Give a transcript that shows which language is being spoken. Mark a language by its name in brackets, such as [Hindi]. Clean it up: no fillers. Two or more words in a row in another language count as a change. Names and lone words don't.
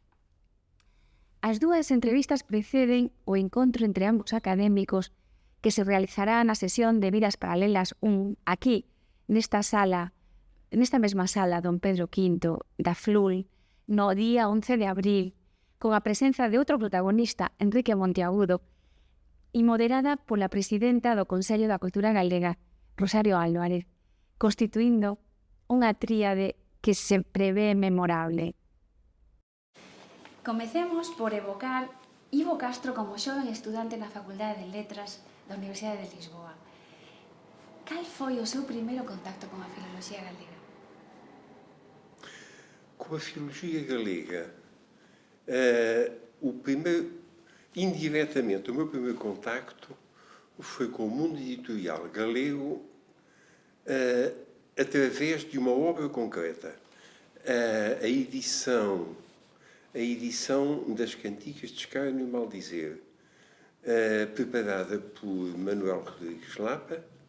[Galician] As dúas entrevistas preceden o encontro entre ambos académicos que se realizará na sesión de Vidas Paralelas 1, aquí, nesta mesma sala Don Pedro V da FLUL, no día 11 de abril, con a presenza de outro protagonista, Enrique Monteagudo, e moderada pola presidenta do Consello da Cultura Galega, Rosario Álvarez, constituindo unha tríade que se prevé memorable. Comecemos por evocar Ivo Castro como xoven estudante na Facultade de Letras da Universidade de Lisboa. Cal foi o seu primeiro contacto con a filoloxía galega? [Portuguese] Com a filologia galega, indiretamente, o meu primeiro contacto foi com o mundo editorial galego através de uma obra concreta. A edição das Cantigas de Escárnio e Maldizer, preparada por Manuel Rodrigues Lapa.